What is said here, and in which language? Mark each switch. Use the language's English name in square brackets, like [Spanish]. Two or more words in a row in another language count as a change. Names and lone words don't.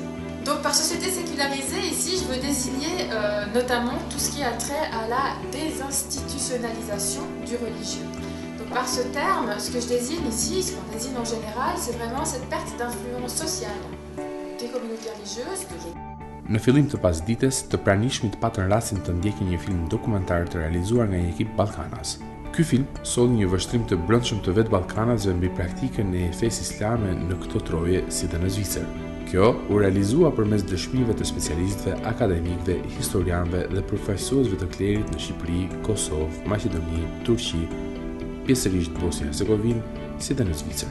[French] Donc par société sécularisée, ici je veux désigner notamment tout ce qui a trait à la désinstitutionnalisation du religieux. Donc par ce terme, ce que je désigne ici, ce qu'on désigne en général, c'est vraiment cette perte d'influence sociale des communautés religieuses, de l'Église. [Albanian] Në fillim të pasdites, të pranishmit patën rastin të ndjekin një film dokumentar të realizuar nga një ekip Ballkanas. Ky film solli një vështrim të brendshëm të vetë Ballkanasve mbi praktikën e fesë islame në këto troje si dhe në Zvicër. Kjo u realizua përmes dëshmive të specialistëve, akademikëve, historianëve dhe përfaqësuesve të klerit në Shqipëri, Kosovë, Maqedoni, Turqi, pjesërisht Bosnjë-Hercegovinë, si dhe në Zvicër.